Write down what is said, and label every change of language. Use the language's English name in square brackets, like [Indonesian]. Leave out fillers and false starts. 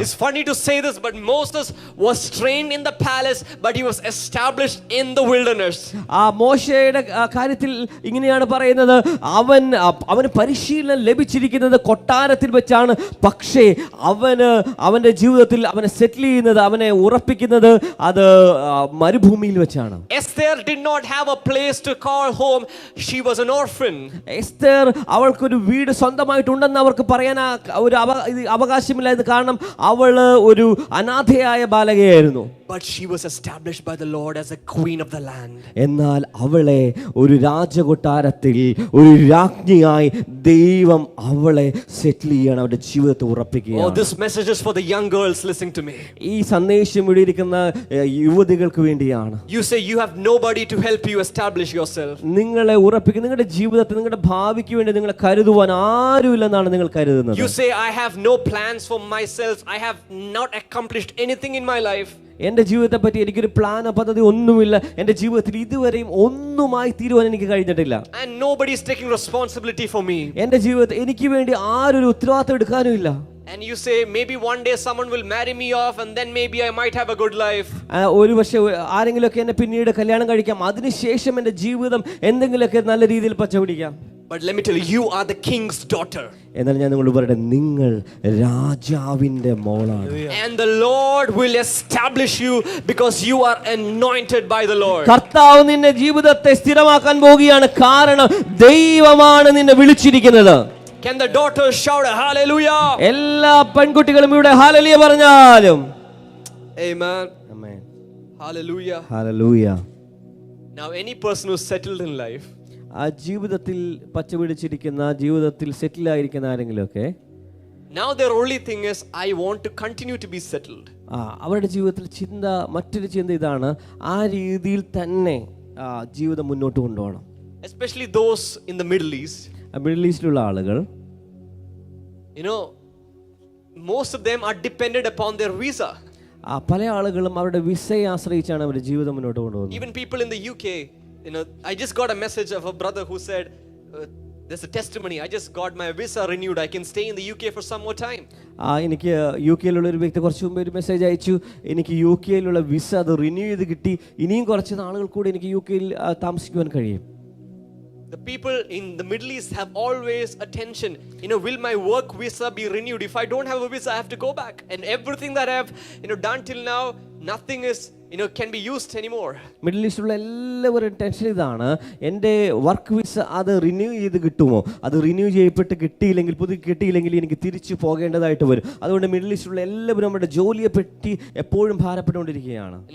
[English] It's funny to say this, but Moses was trained in the palace, but he was established in the wilderness. [Malayalam] ആ മോശയുടെ കാര്യത്തിൽ ഇങ്ങനെയാണ് പറയുന്നത്, അവന് പരിശീലനം ലഭിച്ചിരിക്കുന്നത് കൊട്ടാരത്തിൽ വെച്ചാണ്. പക്ഷേ അവന്റെ ജീവിതത്തിൽ അവനെ സെറ്റിൽ അവനെ ഉറപ്പിക്കുന്നത് അത് മരുഭൂമിയിൽ വെച്ചാണ്. [English] Esther did not have a place to call home. She was an orphan. [Malayalam] Esther അവൾക്കൊരു വീട് സ്വന്തമായിട്ടുണ്ടെന്ന് അവർക്ക് പറയാൻ ഒരു അവകാശമില്ലായിരുന്നു. കാരണം അവള് ഒരു അനാഥയായ ബാലകയായിരുന്നു. [English] But she was established by the Lord as a queen of the land. [Malayalam] എന്നാൽ അവളെ ഒരു രാജകൊട്ടാരത്തിൽ ഒരു രാജ്ഞിയായി ദൈവം അവളെ സെറ്റിൽ ചെയ്യണം, അവരുടെ ജീവിതത്തെ ഉറപ്പിക്കുകയാണ്. [English] Oh, this message is for the young girls listening to me. [Malayalam] ഈ സന്ദേശം ഇവിടെ ഇരിക്കുന്ന യുവതികൾക്ക് വേണ്ടിയാണ്. [English] You say you have nobody to help you establish yourself. [Malayalam] നിങ്ങളെ ഉറപ്പിക്കുക, നിങ്ങളുടെ ജീവിതത്തിൽ നിങ്ങളുടെ ഭാവിക്ക് വേണ്ടി നിങ്ങളെ കരുതുവാൻ ആരുമില്ലെന്നാണ് നിങ്ങൾ കരുതുന്നത്. [English] You say I have no plans for myself. I have not accomplished anything in my life. [Malayalam] എൻ്റെ ജീവിതത്തെ പറ്റി എനിക്കൊരു പ്ലാൻ പദ്ധതി ഒന്നുമില്ല, എൻ്റെ ജീവിതത്തിൽ ഇതുവരെയും ഒന്നുമായി തീരുവാൻ എനിക്ക് കഴിഞ്ഞിട്ടില്ല. [English] And nobody is taking responsibility for me. [Malayalam] എൻ്റെ ജീവിതത്തിൽ എനിക്ക് വേണ്ടി ആരൊരു ഉത്തരവാദിത്തം എടുക്കാനുമില്ല. [English] And you say maybe one day someone will marry me off and then maybe I might have a good life. [Malayalam] ഒരു പക്ഷേ ആരെങ്കിലുമൊക്കെ എന്നെ പിന്നീട് കല്യാണം കഴിക്കാം, അതിനുശേഷം എൻ്റെ ജീവിതം എന്തെങ്കിലുമൊക്കെ നല്ല രീതിയിൽ പച്ചപിടിക്കാം. [English] But let me tell you, you are the king's daughter. [Malayalam] എന്നാൽ ഞാൻ നിങ്ങളോട് പറയട്ടെ, നിങ്ങൾ രാജാവിന്റെ മോളാണ്. [English] And the Lord will establish you because you are anointed by the Lord. [Malayalam] കർത്താവ് നിന്റെ ജീവിതത്തെ സ്ഥിരമാക്കാൻ പോകുകയാണ്, കാരണം ദൈവമാണ് നിന്നെ വിളിച്ചിരിക്കുന്നത്. [English] Can the daughters shout a hallelujah? [Malayalam] എല്ലാ പെൺകുട്ടികളും ഇവിടെ ഹല്ലേലൂയ പറഞ്ഞാലും. [English] Amen. Amen. Hallelujah. Hallelujah. Now any person who's settled in life, [Malayalam] ആ ജീവിതത്തിൽ പച്ചപിടിച്ചിരിക്കുന്ന, ജീവിതത്തിൽ സെറ്റിൽ ആയിരിക്കുന്ന ആരെങ്കിലുമൊക്കെ, [English] now their only thing is I want to continue to be settled. [Malayalam] അവരുടെ ജീവിതത്തിൽ ചിന്ത, മറ്റൊരു ചിന്ത ഇതാണ്, ആ രീതിയിൽ തന്നെ ജീവിതം മുന്നോട്ട് കൊണ്ടുപോകണം. [English] Especially those in the Middle East. [Malayalam] Middle ഈസ്റ്റിലുള്ള ആളുകൾ, [English] you know, most of them are dependent upon their visa. [Malayalam] പല ആളുകളും അവരുടെ വിസയെ ആശ്രയിച്ചാണ് അവരുടെ ജീവിതം മുന്നോട്ട് കൊണ്ടുപോകുന്നത്. [English] Even people in the UK, you know, I just got a message of a brother who said, there's a testimony, I just got my visa renewed, I can stay in the UK for some more time. [Malayalam] എനിക്ക് U കെയിലുള്ള ഒരു വ്യക്തി കുറച്ച് മുമ്പ് ഒരു message അയച്ചു, എനിക്ക് U കെയിലുള്ള visa അത് renew ചെയ്ത് കിട്ടി, ഇനിയും കുറച്ച് നാളുകൾ കൂടി എനിക്ക് യു കെയിൽ താമസിക്കുവാൻ കഴിയും. [English] The people in the Middle East have always a tension. You know, will my work visa be renewed? If I don't have a visa, I have to go back. And everything that I have, you know, done till now, nothing is, you know, can be used anymore. [Malayalam] Middle ഈസ്റ്റിലുള്ള എല്ലാവരും tension ഇതാണ്, എൻ്റെ work visa അത് renew ചെയ്ത് കിട്ടുമോ, അത് renew ചെയ്യപ്പെട്ട് കിട്ടിയില്ലെങ്കിൽ, പുതിയ കിട്ടിയില്ലെങ്കിൽ എനിക്ക് തിരിച്ചു പോകേണ്ടതായിട്ട് വരും. അതുകൊണ്ട് മിഡിൽ ഈസ്റ്റിലുള്ള എല്ലാവരും നമ്മുടെ ജോലിയെ പറ്റി എപ്പോഴും ഭാരപ്പെട്ടുകൊണ്ടിരിക്കുകയാണ്.